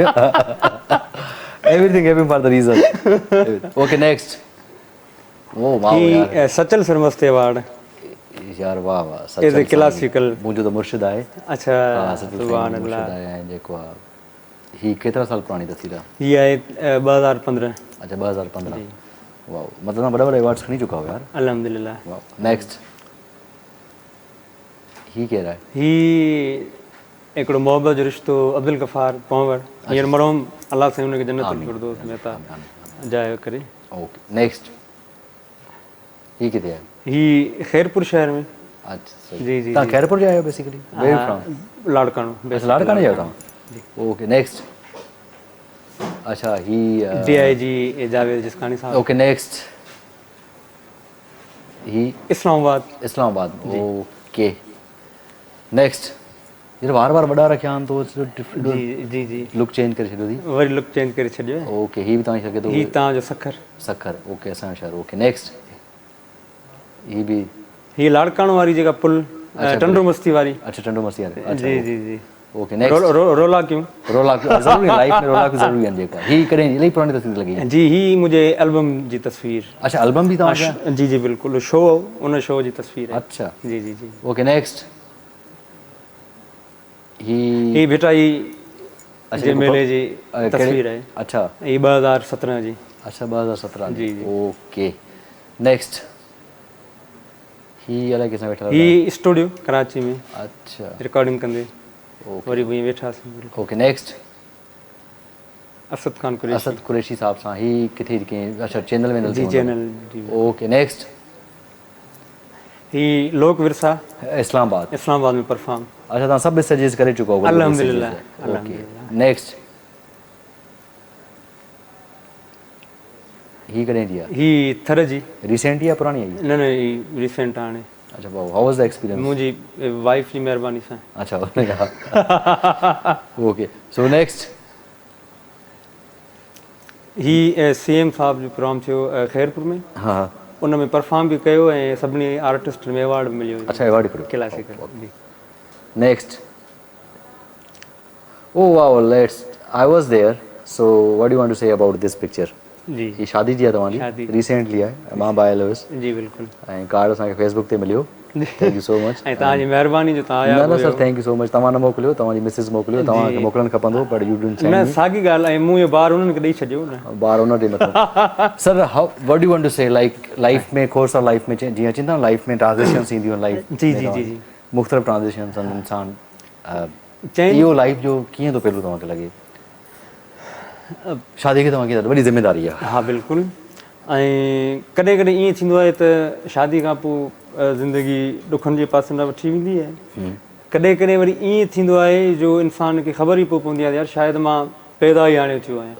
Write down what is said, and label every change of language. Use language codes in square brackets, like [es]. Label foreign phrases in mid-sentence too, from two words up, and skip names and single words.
[en] Everything happen for the reason. Okay next. oh wow यार [sd] सचल सरमस्ते अवार्ड. यार वाह वाह. सचल क्लासिकल मुंहिंजो त मुर्शिद आहे. अच्छा [ar] سبحان الله. [sd] जेको ही केतिरा साल पुराणी अथी था? ही आहे 2015. अच्छा 2015. वाओ मतलब ना बड़ा बड़ा अवार्ड्स खणी चुका हो यार. अल्हम्दुलिल्लाह. [en] wow next. [sd] ही [ur] کہہ رہا ہے? [sd] ही हिकिड़ो मोहब्बत जो रिश्तो अब्दुल गफ़ार पवंवर. हींअर मरहूम अलाह साईं हुनखे जन्नत में फिरदौस में था जाए करे. [en] okay next. [sd] ही किथे आहे? ही खैरपुर शहर में. अच्छा जी जी. तव्हां खैरपुर जा आहियो बेसिकली? [en] where from? [sd] लाड़कानो. लाड़कानो जा तव्हां? [en] okay next. [sd] अच्छा ही DIG जावेद जिसकानी साहब. [en] okay next. [sd] ही इस्लामाबाद. इस्लामाबाद. [en] okay next. [sd] जॾहिं वार वॾा रखिया आहिनि तो जी जी जी लुक चेंज करे छॾियो थी वरी लुक चेंज करे छॾियो आहे ओके ही बि तव्हांजी सघे थो ही तव्हांजो सखर सखर ओके असांजो शहर [en] okay next [sd] ही बि ही लाड़काणो वारी जेका पुल टंडो मस्ती वारी अच्छा टंडो मस्ती वारी जी जी जी [en] okay next [ur] رولا کیوں [sd] रोला ज़रूरी लाइफ में रोला ज़रूरी आहिनि जेका ही कॾहिं इलाही पुराणी तस्वीर लॻी जी ही मुंहिंजे एल्बम जी तस्वीर अच्छा एल्बम बि तव्हांखे जी जी बिल्कुलु शो उन शो जी तस्वीर आहे अच्छा जी जी जी [en] okay next [sd] ही बेटा ही जे मेले जी तस्वीर आहे अच्छा ही 2017 जी अच्छा 2017 जी [en] okay next [sd] ही अलाए किसां वेठा ही स्टूडियो कराची में अच्छा रिकॉर्डिंग कंदे वरी वही वेठासीं [en] okay next [sd] असद खान कुरैशी असद कुरैशी साहब सां ही किथे कंहिं अच्छा चैनल में जी चैनल जी [en] okay next [sd] ही लोक विरसा इस्लामाबाद में परफॉर्म अच्छा तव्हां सभु स्टेजिस करे चुका हो अल्हम्दुलिल्लाह [en] okay next [sd] ही कॾहिं जी आहे ही थर जी रिसेंट या पुराणी आई न न ही रिसेंट हाणे अच्छा भाऊ [en] how was the experience [sd] मुंहिंजी वाइफ जी महिरबानी सां [en] अच्छा okay so next [sd] ही सीएम साहब जो प्रोग्राम थियो ख़ैरपुर में हा उन में परफॉर्म बि कयो ऐं सभिनी आर्टिस्ट में अवॉर्ड मिलियो अच्छा अवॉर्ड कयो क्लासिकल जी [en] next oh wow let's I was there so what do want to say about this picture [sd] जी ही शादी जी आहे तव्हांजी रिसेंटली आहे मां बायल हुयुसि जी बिल्कुलु ऐं कार्ड असांखे फेसबुक ते मिलियो [en] thank you so much [sd] ऐं तव्हांजी महिरबानी जो तव्हां आया न सर [en] thank you so much [sd] तव्हां न मोकिलियो तव्हांजी मिसिस मोकिलियो तव्हांखे मोकिलणु खपंदो [en] but you didn't send [sd] न साॻी ॻाल्हि आहे मूं इहो ॿार उन्हनि खे ॾेई छॾियो न ॿार उन ॾे मथां सर [en] how what do want to say like life [sd] में [en] course of life [sd] में जीअं चवंदा आहिनि लाइफ में ट्रांज़िशन्स ईंदियूं आहिनि लाइफ जी जी जी जी मुख़्तलिफ़ ट्रांज़िशन्स आहिनि इंसान इहो लाइफ जो कीअं थो पहलू तव्हांखे लॻे शादी खे तव्हांखे वॾी ज़िमेदारी आहे हा बिल्कुलु ऐं कॾहिं कॾहिं ईअं थींदो आहे त शादी खां पोइ ज़िंदगी ॾुखनि जे पासे न वठी वेंदी आहे कॾहिं कॾहिं वरी ईअं थींदो आहे जो इंसान खे ख़बर ई पोइ पवंदी आहे यार शायदि मां पैदा ई हाणे थियो आहियां